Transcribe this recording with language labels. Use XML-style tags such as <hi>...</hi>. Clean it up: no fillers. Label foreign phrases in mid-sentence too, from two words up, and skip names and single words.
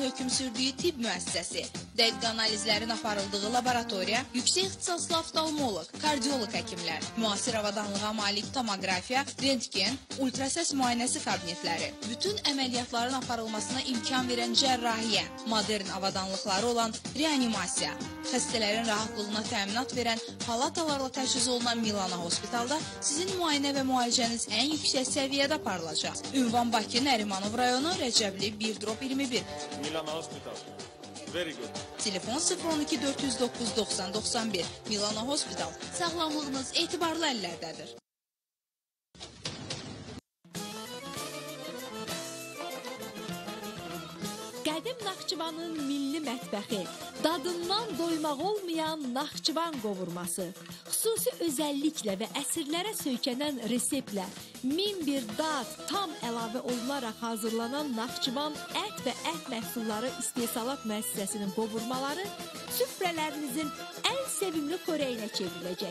<az>hökm sürdüyü tibb müəssisəsi, dəqiq analizlərin aparıldığı laboratoriya, yüksək ixtisaslı oftalmoloq, kardioloq həkimlər, müasir avadanlığa malik tomografiya, rentgen, ultrases müayinəsi kabinetləri, bütün əməliyyatların aparılmasına imkan verən cərrahiyyə, modern avadanlıqları olan reanimasiya, xəstələrin rahatlığına təminat verən palatalarla təchiz olunan Milana Hospitalda sizin müayinə və müalicəniz ən yüksək səviyyədə aparılacaq. Ünvan Bakı, Nərimanov rayonu, Rəcəbli 1-21.</az> <en>Milana Hospital. Very good.</en> <az>Telefon 012 409 90 91. Milana Hospital. Sağlamlığınız etibarlı əllərdədir. Qədim Naxçıvanın milli mətbəxi, dadından doymaq olmayan Naxçıvan qovurması, xüsusi özəlliklə və əsrlərə söykənən reseptlə 1001 dad tam əlavə olunaraq hazırlanan Naxçıvan ət və ət məhsulları istehsalat müəssisəsinin qovurmaları süfrələrinizin ən sevimli xörəyinə çevriləcək.</az>